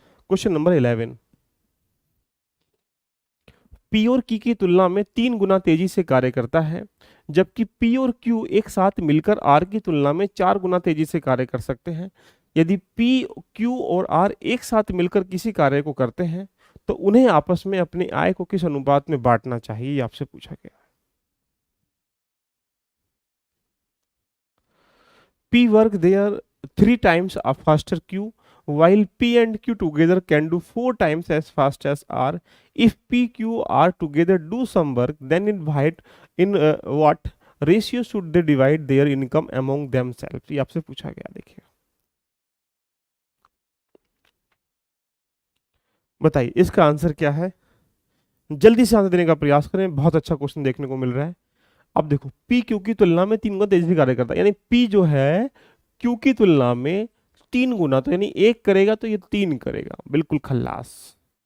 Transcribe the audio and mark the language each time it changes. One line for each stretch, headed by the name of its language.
Hindi: Question number 11, P और की तुलना में 3 गुना तेजी से कार्य करता है, जबकि पी और क्यू एक साथ मिलकर आर की तुलना में 4 गुना तेजी से कार्य कर सकते हैं। यदि पी, क्यू और आर एक साथ मिलकर किसी कार्य को करते हैं तो उन्हें आपस में अपनी आय को किस अनुपात में बांटना चाहिए, ये आपसे पूछा गया है।
English: P work there 3 times faster Q, while P and Q together can do 4 times as fast as R. If P, Q, R together do some work, then in what ratio should they divide their income among themselves?
Hindi: ये आपसे पूछा गया, देखिए बताइए इसका answer क्या है। जल्दी से आंसर देने का प्रयास करें, बहुत अच्छा क्वेश्चन देखने को मिल रहा है। अब देखो, पी क्यू की तुलना में 3 गुना तेजी से कार्य करता है, यानी पी जो है क्यू की तुलना में 3 गुना, तो यानी 1 करेगा तो ये 3 करेगा, बिल्कुल खल्लास।